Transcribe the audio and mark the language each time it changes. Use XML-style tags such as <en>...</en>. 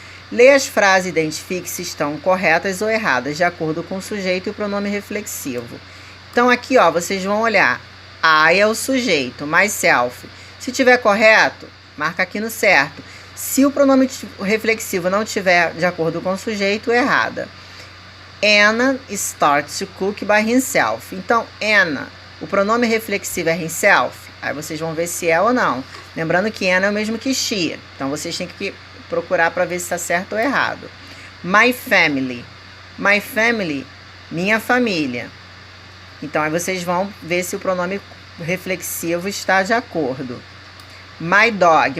<pt>Leia as frases e identifique se estão corretas ou erradas, de acordo com o sujeito e o pronome reflexivo. Então aqui, ó, vocês vão olhar. I é o sujeito, myself. Se tiver correto, marca aqui no certo. Se o pronome reflexivo não tiver de acordo com o sujeito, errada.</pt> <en>Anna starts to cook by himself.</en> <pt>Então, Anna, o pronome reflexivo é himself. Aí vocês vão ver se é ou não. Lembrando que Anna é o mesmo que she. Então, vocês têm que procurar para ver se está certo ou errado.</pt> <en>My family. My family,</en> <pt>minha família. Então, aí vocês vão ver se o pronome reflexivo está de acordo.</pt> <en>My dog.</en>